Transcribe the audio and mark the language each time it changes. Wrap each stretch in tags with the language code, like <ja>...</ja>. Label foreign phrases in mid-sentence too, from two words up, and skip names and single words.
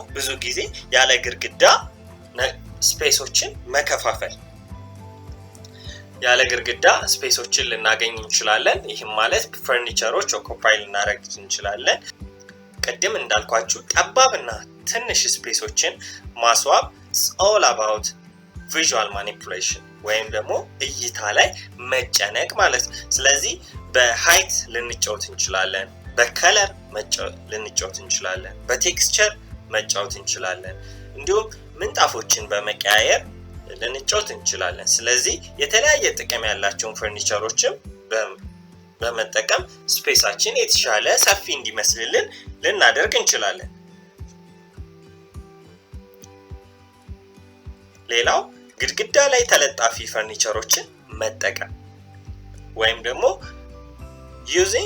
<am>ብዙ ጊዜ ያለ ግድግዳ ስፔሶችን መከፋፈል ያለ ግድግዳ ስፔሶችን ልናገኝ እንችላለን። ይሄም ማለት ፈርኒቸሮች ኦኩፓይ ልናደርግ እንችላለን። ቅድም እንዳልኳችሁ ጠባብና ትንሽ ስፔሶችን ማስዋብ</am> <en>all about visual</en> <am>manipulation ወይም ደግሞ እይታ ላይ መጨነቅ ማለት ነው። ስለዚህ በሃይት ልንጫወት እንችላለን፣ በከለር ልንጫወት እንችላለን፣ በቴክስቸር መጫወት እንችላለን፣ እንዲሁም ምንጣፎችን በመቀያየር ልንጫወት እንችላለን። ስለዚህ የተለያየ ጥቅም ያላቸውን ፈርኒቸሮችን በመጠቀም ስፔሳችን የተሻለ ሰፊ እንዲመስልልን ልናደርግ እንችላለን። ሌላው ግድግዳ ላይ ተለጣፊ ፈርኒቸሮችን መጠቀም ወይም ደግሞ using</am>